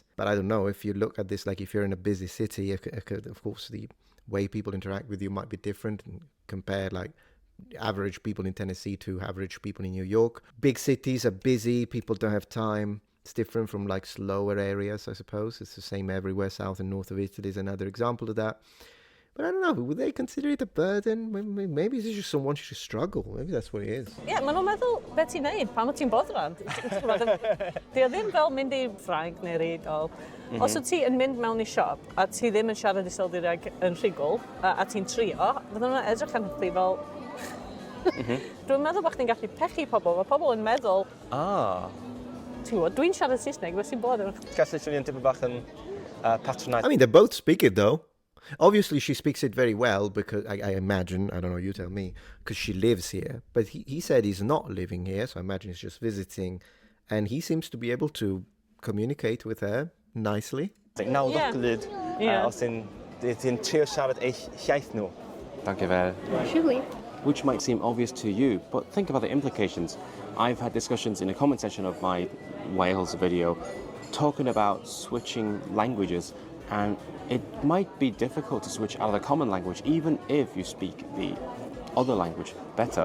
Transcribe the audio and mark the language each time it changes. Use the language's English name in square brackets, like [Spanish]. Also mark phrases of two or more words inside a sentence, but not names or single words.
[English] But I don't know, if you look at this, like if you're in a busy city, of course, the way people interact with you might be different and compare like average people in Tennessee to average people in New York. Big cities are busy, people don't have time. It's different from like slower areas, I suppose. It's the same everywhere. South and north of Italy is another example of that. But I don't know, would they consider it a burden? Maybe it's just someone who struggle. Maybe that's what it is. [Welsh] Ie, maen nhw'n meddwl beth ti'n neud pan wyt ti'n boddran. Di o ddim fel mynd I Ffrainc neu Rydol. Os wyt ti yn mynd mewn I siop a ti ddim yn siarad Iseldireg yn rhugl a ti'n trio, fydden nhw'n edrych arno chdi fel... Dwi'n meddwl bod chdi'n gallu pechu pobl. Mae pobl yn meddwl... Ti'n gwybod, dwi'n siarad Saesneg, beth sy'n bod yn... Gallu swnio'n tipyn bach yn patronize. [English] I mean, they both speak it though. Obviously, she speaks it very well because I imagine, I don't know, you tell me, because she lives here. But he said he's not living here, so I imagine he's just visiting. And he seems to be able to communicate with her nicely. [Dutch] Nou, [Welsh] Ie. lwyd, Ie. os ti'n trio siarad eich iaith nhw. [Dutch] Dank je wel. [English] Which might seem obvious to you, but think about the implications. I've had discussions in the comment section of my Wales video talking about switching languages, and it might be difficult to switch out of the common language even if you speak the other language better.